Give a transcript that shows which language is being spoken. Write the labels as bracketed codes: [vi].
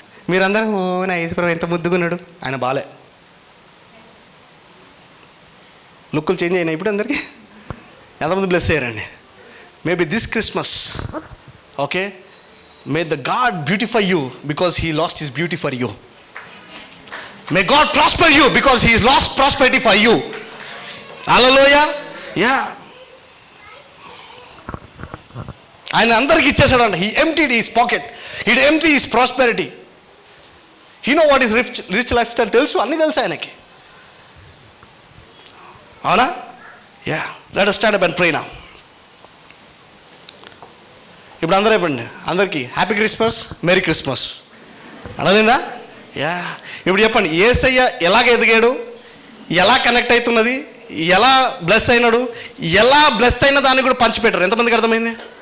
[te] మీరందరూ, ఓ నా యేసుప్రభు ఎంత ముద్దుగున్నాడు, ఆయన బాలే. లుక్కులు చేంజ్ అయినాయి ఇప్పుడు అందరికీ. ఎంతమంది బ్లెస్ అయ్యారండి? [en] Maybe this Christmas, okay, may the God beautify you because he lost his beauty for you. May God prosper you because he has lost prosperity for you. Hallelujah. Yeah. [te] ఆయన అందరికి ఇచ్చేసాడంట. [en] He emptied his pocket. He emptied his prosperity. He know what is rich lifestyle. [te] తెలుసు, అన్నీ తెలుసు ఆయనకి. అవునా? [en] Yeah, let us stand up and pray now. [te] ఇప్పుడు అందరూ అయిపోయింది, అందరికీ హ్యాపీ క్రిస్మస్, మెరీ క్రిస్మస్. అర్థమైందా? యా. ఇప్పుడు చెప్పండి, యేసయ్య ఎలాగ ఎదిగాడు, ఎలా కనెక్ట్ అవుతున్నది, ఎలా బ్లెస్ అయినాడు, ఎలా బ్లెస్ అయిన దాన్ని కూడా పంచిపెట్టారు. ఎంతమందికి అర్థమైంది?